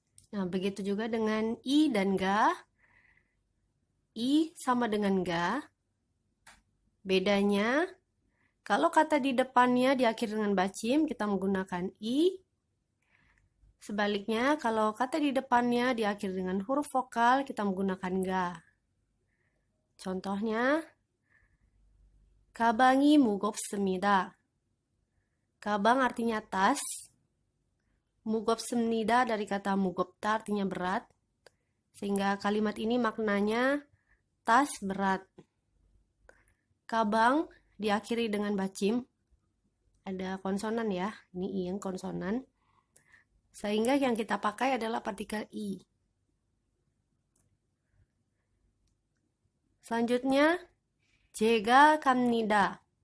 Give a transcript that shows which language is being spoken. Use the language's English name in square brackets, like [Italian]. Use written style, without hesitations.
[Indonesian] Nah, begitu juga dengan i dan ga. I sama dengan ga. Bedanya, kalau kata di depannya diakhiri dengan bacim, kita menggunakan i. Sebaliknya, kalau kata di depannya diakhiri dengan huruf vokal, kita menggunakan ga. Contohnya, [Korean] 가방이 무겁습니다. [Indonesian] Kabang artinya tas. 무겁습니다 dari kata 무겁다 artinya berat. Sehingga kalimat ini maknanya tas berat. Kabang diakhiri dengan bacim. Ada konsonan ya, ini i yang konsonan. Sehingga yang kita pakai adalah partikel i. Selanjutnya, [Korean] 제가 갑니다.